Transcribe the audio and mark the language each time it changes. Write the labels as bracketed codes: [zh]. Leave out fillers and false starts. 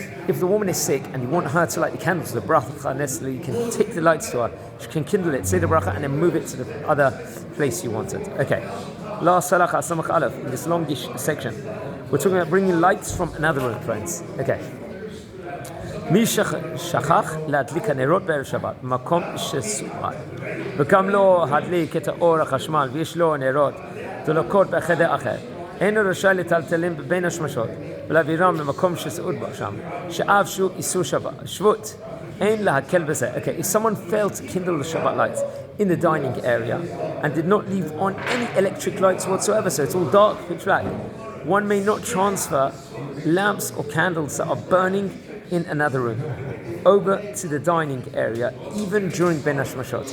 [en] If the woman is sick and you want her to light the candles, the bracha necessarily, you can take the lights to her, she can kindle it, say the bracha, and then move it to the other place you want it. Okay, last halacha samach aleph in this longish section. We're talking about bringing lights from another room, friends. Okay. [he] מי שכח להדליק הנרות בערב שבת במקום שסומן וקם לו הדליק את האור החשמל ויש לו נרות דולקות בחדר אחר, אינו רשאי לטלטלם בין השמשות ולהעבירם למקום שסעוד בו שם, שאף שהוא איסור שבות, אין להקל בזה. [en] Okay, if someone failed to kindle the Shabbat lights in the dining area and did not leave on any electric lights whatsoever, so it's all dark, pitch black, one may not transfer lamps or candles that are burning in another room over to the dining area, even during Ben Hashmashot.